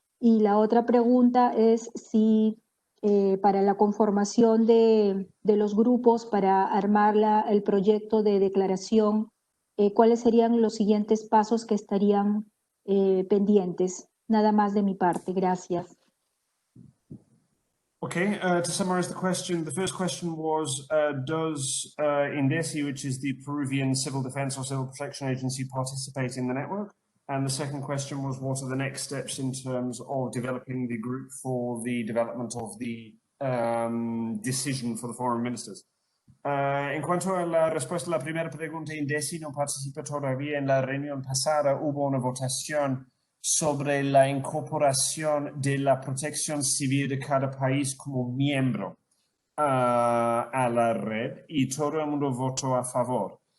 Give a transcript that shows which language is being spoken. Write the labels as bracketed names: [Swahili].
[Spanish] Y la otra pregunta es si para la conformación de los grupos, para armar el proyecto de declaración, ¿cuáles serían los siguientes pasos que estarían pendientes? Nada más de mi parte, gracias. [English] Okay, to summarize the question, the first question was, does INDECI, which is the Peruvian Civil Defense or Civil Protection Agency, participate in the network? And the second question was, what are the next steps in terms of developing the group for the development of the decision for the foreign ministers? [Spanish] En cuanto a la respuesta a la primera pregunta, INDECI no participa todavía en la reunión pasada. Hubo una votación sobre la incorporación de la protección civil de cada país como miembro a la red y todo el mundo votó a favor.